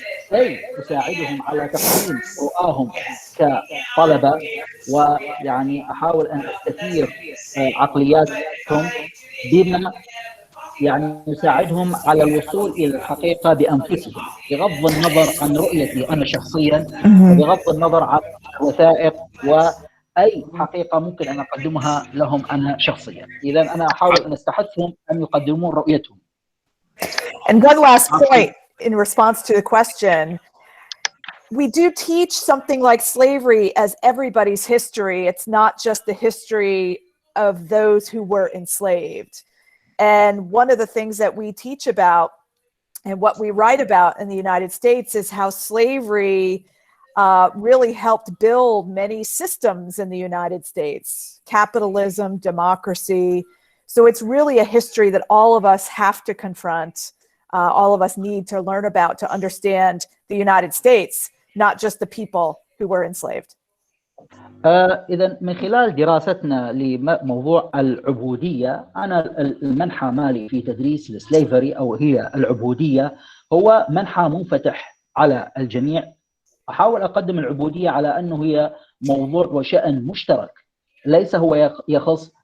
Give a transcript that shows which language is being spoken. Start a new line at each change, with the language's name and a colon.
Arabic: كي تساعدهم على تقديم رؤاهم كطلبة، ويعني أحاول أن أستثير عقلياتهم بما يعني يساعدهم على الوصول إلى الحقيقة بأنفسهم، بغض النظر عن رؤيتي أنا شخصيا، وبغض النظر عن الوثائق وأي حقيقة ممكن أن أقدمها لهم أنا شخصيا. إذا أنا أحاول أن أستحثهم أن يقدمون رؤيتهم.
English: And one last point in response to the question, we do teach something like slavery as everybody's history. It's not just the history of those who were enslaved. And one of the things that we teach about and what we write about in the United States is how slavery really helped build many systems in the United States, capitalism, democracy. So it's really a history that all of us have to confront, all of us need to learn about to understand the United States, not just the people who were enslaved.
Arabic: إذا من خلال دراستنا لموضوع العبودية، أنا المنحى مالي في تدريس السليفري أو هي العبودية هو منحى منفتح على الجميع. أحاول أقدم العبودية على أنه هي موضوع وشأن مشترك، ليس هو يخص